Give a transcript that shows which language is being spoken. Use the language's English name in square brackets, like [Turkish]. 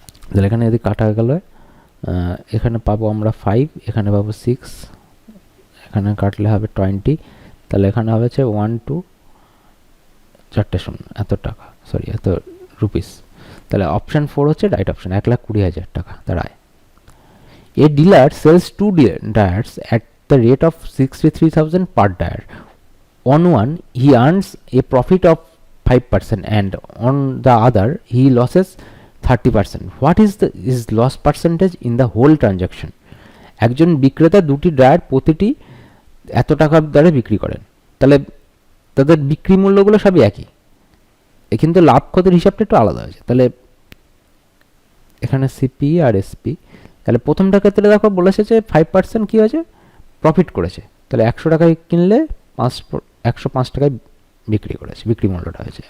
[Bangla] তাহলে এখানে যদি কাটা গেল, এখানে পাবো আমরা 5, এখানে পাবো 6, এখানে কাটলে হবে 20, তাহলে এখানে হবে হচ্ছে 1 2 4টে শূন্য, এত টাকা, সরি এত রুপিস। তাহলে অপশন 4 হচ্ছে রাইট অপশন, 1,20,000 টাকা তার আয়। [English] A dealer sells 2 dyers at the rate of 63,000 per dyer. On one, he earns a profit of 5%, and on the other, he loses 30%. What is his loss percentage in the whole transaction? [Bangla] একজন বিক্রেতা দুটি dryer প্রতিটি এত টাকার দরে বিক্রি করেন, তাহলে তাদের বিক্রি মূল্যগুলো সবই একই, কিন্তু লাভ ক্ষতির হিসাবটা একটু আলাদা হয়েছে। তাহলে এখানে সিপি আর এসপি, তাহলে প্রথমটা ক্ষেত্রে দেখো বলেছে যে 5% কী হয়েছে, প্রফিট করেছে, তাহলে 100 টাকায় কিনলে 105 টাকায় বিক্রি করেছে, বিক্রি মূল্যটা হয়েছে।